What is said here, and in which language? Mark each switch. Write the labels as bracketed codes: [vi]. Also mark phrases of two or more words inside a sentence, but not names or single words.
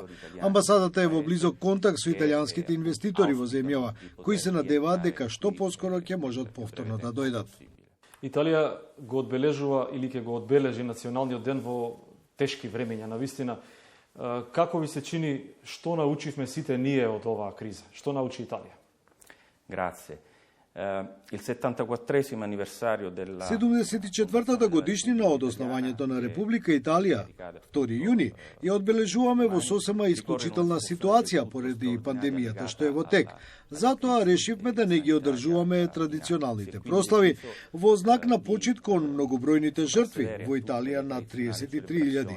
[mk] Амбасадата е во близок контакт со италијанските инвеститори во земјава, кои се надеваат дека што поскоро ќе можат повторно да дојдат. Италија го одбележува или ќе го одбележи националниот ден во тешки времења, навистина. Како ви се чини, што научивме сите ние од оваа криза? Што научи Италија? [it] Grazie. Il 74° anniversario della [mk] 74-та годишнина од основањето на Република Италија, 2 јуни, ја одбележуваме во сосема исклучителна ситуација поради пандемијата што е во тек. Затоа решивме да не ги одржуваме традиционалните прослави во знак на почит кон многобројните жртви, во Италија над 33.000.